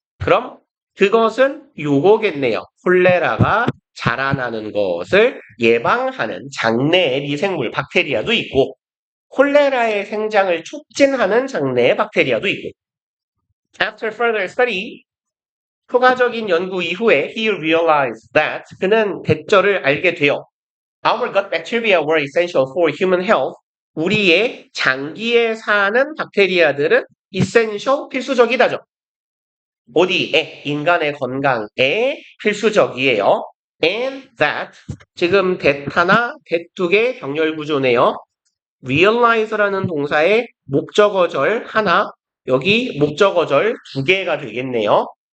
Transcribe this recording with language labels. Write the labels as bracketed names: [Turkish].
[Korean] 그럼 그것은 요거겠네요. 콜레라가 자라나는 것을 예방하는 장내의 미생물 박테리아도 있고 콜레라의 생장을 촉진하는 장내의 박테리아도 있고 [English] After further study, [Korean] 추가적인 연구 이후에 [English] he realized that [Korean] 그는 대절을 알게 돼요. [English] Our gut bacteria were essential for human health. [Korean] 우리의 장기에 사는 박테리아들은 essential 필수적이다죠. 어디에? 인간의 건강에 필수적이에요. [English] And that [Korean] 지금 that하나 that두개 병렬 구조네요. realize라는 동사의 목적어절 하나 여기 목적어절 두 개가 되겠네요.